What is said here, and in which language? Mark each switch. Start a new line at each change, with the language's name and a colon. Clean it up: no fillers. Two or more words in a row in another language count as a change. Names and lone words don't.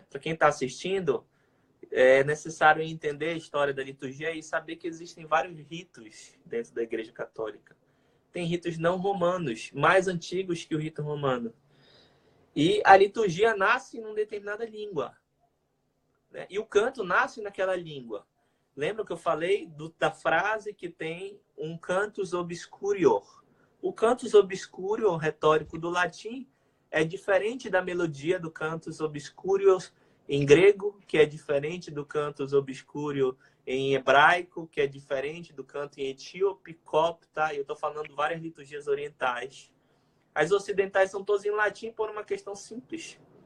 Portuguese: Para quem está assistindo, é necessário entender a história da liturgia e saber que existem vários ritos dentro da Igreja Católica. Tem ritos não romanos, mais antigos que o rito romano. E a liturgia nasce em uma determinada língua, né? E o canto nasce naquela língua. Lembra que eu falei da frase que tem um
Latin: cantus obscurior?
Portuguese: O
Latin: cantus obscurior
Portuguese: retórico do latim é diferente da melodia do
Latin: cantus obscurior
Portuguese: em grego, que é diferente do
Latin: cantus obscurior
Portuguese: em hebraico, que é diferente do canto em etíope, copta. Eu estou falando várias liturgias orientais. As ocidentais são todas em latim por uma questão simples.